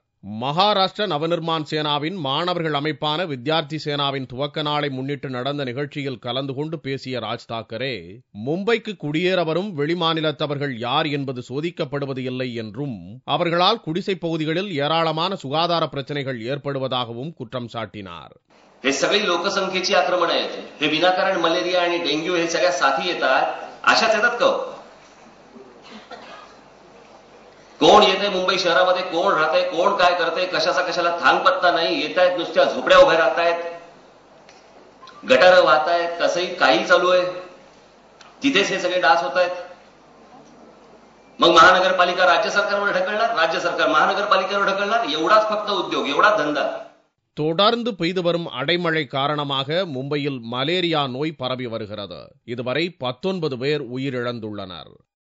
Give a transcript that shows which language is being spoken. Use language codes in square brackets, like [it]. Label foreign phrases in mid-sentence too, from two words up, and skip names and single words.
[ta] மகாராஷ்டிர நவநிர்மாண் சேனாவின் மாணவர்கள் அமைப்பான வித்யார்த்தி சேனாவின் துவக்க நாளை முன்னிட்டு நடந்த நிகழ்ச்சியில் கலந்து கொண்டு பேசிய ராஜ் தாக்கரே, மும்பைக்கு குடியேற வரும் வெளிமாநிலத்தவர்கள் யார் என்பது சோதிக்கப்படுவது இல்லை என்றும் அவர்களால் குடிசைப் பகுதிகளில் ஏராளமான சுகாதார பிரச்சனைகள் ஏற்படுவதாகவும் குற்றம் சாட்டினார். [mr] हे सगळी लोकसंख्येची आक्रमण आहेत. हे विनाकारण मलेरिया आणि डेंग्यू हे सगळ्या साथी येतात, अशाच येतात का? कोण येते मुंबई शहरामध्ये, कोण राहतंय, कोण काय करतंय, कशाला थांग पत्ता नाही. येतायत नुसत्या झोपड्या उभ्या राहतायत, गटारं वाहतायत, कसंही काही चालू आहे. तिथेच हे सगळे डास होत आहेत. मग महानगरपालिका राज्य सरकारवर ढकलणार, राज्य सरकार महानगरपालिकेवर ढकलणार. एवढाच फक्त उद्योग, एवढा धंदा. [ta] தொடர்ந்து பெய்து வரும் அடைமழை காரணமாக மும்பையில் மலேரியா நோய் பரவி வருகிறது. இதுவரை 19 பேர் உயிரிழந்துள்ளனர்.